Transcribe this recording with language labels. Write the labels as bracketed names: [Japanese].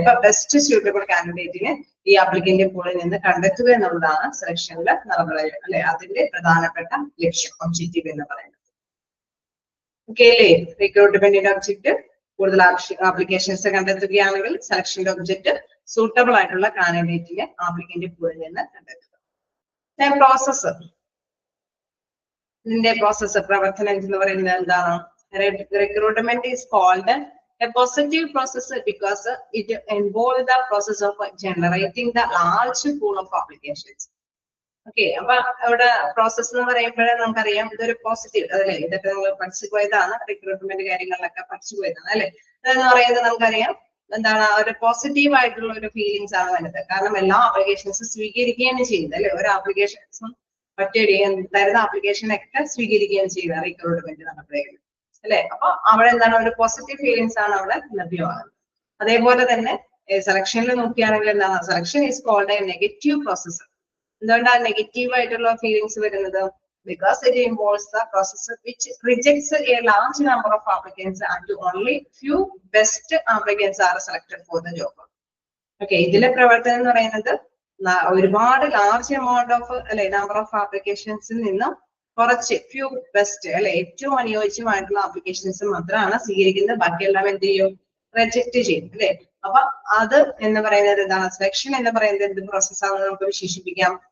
[Malayalam] ഇപ്പൊ best suitable കാൻഡിഡേറ്റിനെ ഈ applicant പൂളിൽ നിന്ന് കണ്ടെത്തുക എന്നുള്ളതാണ് സെലക്ഷനിലെ നടപടികൾ അല്ലെ, അതിന്റെ പ്രധാനപ്പെട്ട ലക്ഷ്യം, ഒബ്ജക്റ്റീവ് എന്ന് പറയുന്നത്. ഓക്കെ അല്ലേ? റിക്രൂട്ട്മെന്റിന്റെ ഒബ്ജക്റ്റ് കൂടുതൽ ആപ്ലിക്കേഷൻസ് കണ്ടെത്തുകയാണെങ്കിൽ സെലക്ഷന്റെ ഒബ്ജക്റ്റ് സൂട്ടബിൾ ആയിട്ടുള്ള കാൻഡിഡേറ്റിനെ ആപ്ലിക്കന്റ് പൂളിൽ നിന്ന് കണ്ടെത്തുക. പ്രോസസ്, ഇതിന്റെ പ്രോസസ് പ്രവർത്തനം എന്ന് പറയുന്നത് എന്താണ്? [English] Recruitment is called a positive process because it involves the process of generating the large pool of applications. [Malayalam] Okay, അപ്പൊ ഇവിടെ പ്രോസസ് എന്ന് പറയുമ്പോഴേ നമുക്കറിയാം ഇതൊരു പോസിറ്റീവ് അതല്ലേ, ഇതൊക്കെ നമ്മൾ പഠിച്ചു പോയതാണ്, റിക്രൂട്ട്മെന്റ് കാര്യങ്ങളിലൊക്കെ പഠിച്ചു പോയതാണ് അല്ലെ. അതെന്ന് പറയുന്നത് നമുക്കറിയാം ഒരു പോസിറ്റീവ് ആയിട്ടുള്ള ഒരു ഫീലിങ്സ് ആണ് വരുന്നത്. കാരണം എല്ലാ ആപ്ലിക്കേഷൻസും സ്വീകരിക്കുകയാണ് ചെയ്യുന്നത് അല്ലെ, ഒരു ആപ്ലിക്കേഷൻസും മറ്റൊരു തരുന്ന ആപ്ലിക്കേഷനൊക്കെ സ്വീകരിക്കുകയാണ് ചെയ്യുന്നത് റിക്രൂട്ട്മെന്റ് നടപടികൾ അല്ലെ. അപ്പൊ അവിടെ ഒരു പോസിറ്റീവ് ഫീലിങ്സ് ആണ് അവിടെ ലഭ്യമാകുന്നത്. അതേപോലെ തന്നെ സെലക്ഷനിൽ നോക്കുകയാണെങ്കിൽ എന്താണ്, [English] Selection is called a negative process. [Malayalam] എന്തുകൊണ്ടാണ് നെഗറ്റീവ് ആയിട്ടുള്ള ഫീലിങ്സ് വരുന്നത്? [English] Because it involves the process which rejects a large number of applicants and only few best applicants are selected for the job. [Malayalam] Okay, ഇതിലെ പ്രവർത്തനം എന്ന് പറയുന്നത് ഒരുപാട് large amount of അല്ലെ number of ആപ്ലിക്കേഷൻസിൽ നിന്നും കുറച്ച് ഫ്യൂ ബെസ്റ്റ് അല്ലെ ഏറ്റവും അനുയോജ്യമായിട്ടുള്ള ആപ്ലിക്കേഷൻസ് മാത്രമാണ് സ്വീകരിക്കുന്നത്. ബാക്കിയെല്ലാം എന്ത് ചെയ്യും? റിജക്ട് ചെയ്യും അല്ലെ. അപ്പൊ അത് എന്ന് പറയുന്നത് എന്താണ്? സെലക്ഷൻ എന്ന് പറയുന്നത് എന്ത് പ്രോസസ്സാണെന്ന് നമുക്ക് വിശേഷിപ്പിക്കാം?